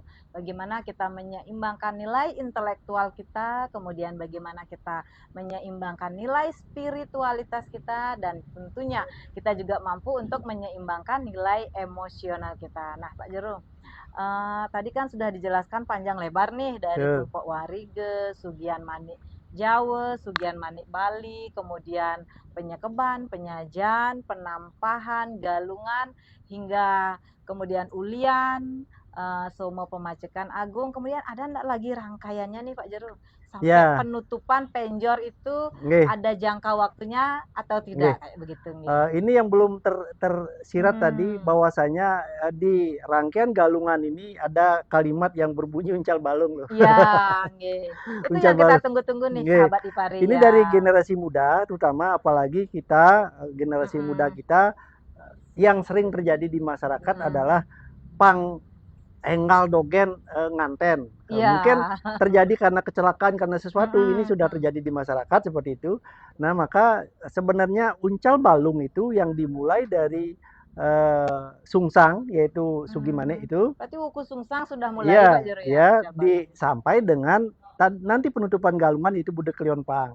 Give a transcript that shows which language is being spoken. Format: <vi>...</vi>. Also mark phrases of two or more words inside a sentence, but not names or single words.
<id>Bagaimana kita menyeimbangkan nilai intelektual kita, kemudian bagaimana kita menyeimbangkan nilai spiritualitas kita, dan tentunya kita juga mampu untuk menyeimbangkan nilai emosional kita. Nah Pak Jero, tadi kan sudah dijelaskan panjang lebar nih dari Tumpak Warige, Sugian Manik Jawa, Sugian Manik Bali, kemudian Penyekeban, Penyajan, Penampahan, Galungan, hingga kemudian Ulian, Somo Pemacekan Agung. Kemudian ada enggak lagi rangkaiannya nih Pak Jero? Sampai penutupan penjor itu ada jangka waktunya atau tidak kayak begitu? Ini yang belum tersirat tadi, bahwasanya di rangkaian galungan ini ada kalimat yang berbunyi uncal balung loh. Iya, itu yang kita tunggu-tunggu nih sahabat Ipari. Ini dari generasi muda, terutama apalagi kita generasi muda kita, yang sering terjadi di masyarakat adalah</id> <ban>pang enggal dogen nganten.</ban> <id>Mungkin terjadi karena kecelakaan, karena sesuatu ini sudah terjadi di masyarakat seperti itu. Nah, maka sebenarnya uncal balung itu yang dimulai dari sungsang, yaitu Sugimane itu. Berarti wuku sungsang sudah mulai Pak Jero ya? Sampai dengan nanti penutupan galungan itu Bude Klion Pang.</id>